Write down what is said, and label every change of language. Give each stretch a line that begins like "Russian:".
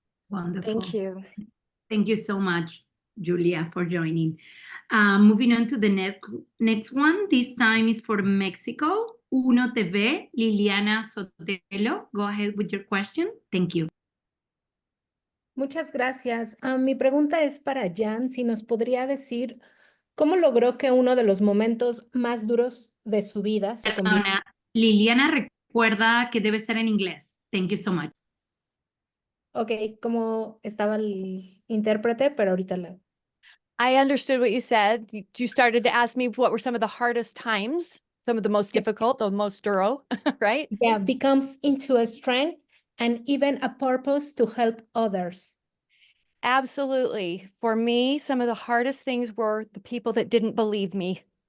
English: Wonderful. Thank you. Thank you so much, Julia, for joining. Moving on to the next one. This time is for Mexico. Uno TV, Liliana Sotelo. Go ahead with your question. Thank you.
Spanish: Muchas gracias. Mi pregunta es para Jan, si nos podría decir cómo logró que uno de los momentos más duros de su vida se convirtiera. Perdona, Liliana recuerda que debe ser en inglés.
English: Thank you so much.
Spanish: Ok, como estaba el intérprete, pero ahorita la...
English: I understood what you said. You started to ask me what were some of the hardest times, some of the most difficult, the most duro, right? Yeah, becomes into a strength and even a purpose to help others. Absolutely. For me, some of the hardest things were the people that didn't believe me.